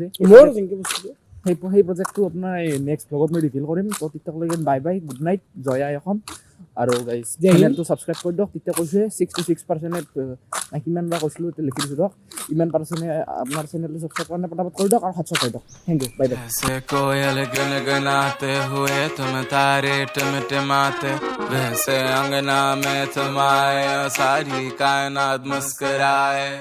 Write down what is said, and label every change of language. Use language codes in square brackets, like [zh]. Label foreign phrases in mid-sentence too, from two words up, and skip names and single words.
[as] সেই প্ৰজেক্টটো আপোনাৰ [en] next vlog [as] মই ৰিভিল কৰিম। তো তেতিয়ালৈকে [en] Bye bye, good night, [as] জয় আই অসম। আৰু গাইজ চেনেলটো ছাবস্ক্ৰাইব কৰি দিয়ক। তেতিয়া কৈছোঁ 66% কিমান বা কৈছিলোঁ, এতিয়া লিখি দিছোঁ দিয়ক। ইমান পাৰ্চেণ্টে আপোনাৰ চেনেলটো ছাবস্ক্ৰাইব কাৰণে পটাপট কৰি দিয়ক আৰু 700 কৰি দিয়ক। [en] Thank you, bye bye. [hi] ऐसे कोयल गुनगुनाते हुए तुम तारे टिमटिमाते वैसे अंगना में तुम आए सारी कायनात मुस्कुराए